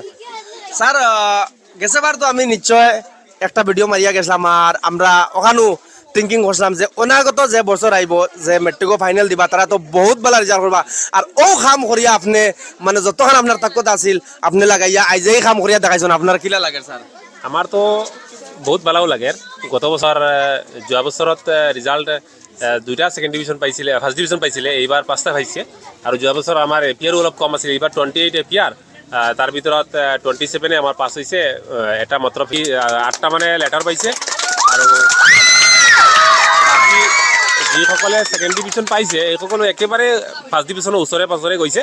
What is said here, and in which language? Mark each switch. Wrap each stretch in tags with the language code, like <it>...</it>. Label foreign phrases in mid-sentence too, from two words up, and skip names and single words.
<syl>স্যার গেছে বার তো আমি নিশ্চয় একটা ভিডিও মারিয়া গেছিলাম আর আমরা ওখানো থিঙ্কিং করছিলাম যে অনাগত যে বছর আইব যে</syl> <en>matric final</en> <syl>দিবা তারা তো বহুত বেলা রেজাল্ট করবা আর ও কাম করিয়া আপনি মানে যতক্ষণ আপনার তাকত আছিল আপনি লাগাইয়া আইজেই কাম করিয়া দেখাইছেন আপনার কিলা লাগে স্যার? আমার তো বহুত ভালো লাগে।</syl> <as>গত বছর যোৱা বছৰত ৰিজাল্ট 2টা</as> <en>second division</en> <as>পাইছিলে</as> <en>first division</en> <as>পাইছিলে এইবাৰ 5টা পাইছে আৰু যোৱা বছৰ আমাৰ এপিয়াৰো অলপ কম আছিল এইবাৰ 28 এপিয়াৰ তাৰ ভিতৰত 27 আমাৰ পাছ হৈছে এটা মাত্ৰ 8টা মানে লেটাৰ পাইছে আৰু যিসকলে</as> <en>second division</en> <as>পাইছে এইসকলে একেবাৰে</as> <en>first division</en> <as>ওচৰে পাজৰে গৈছে।</as>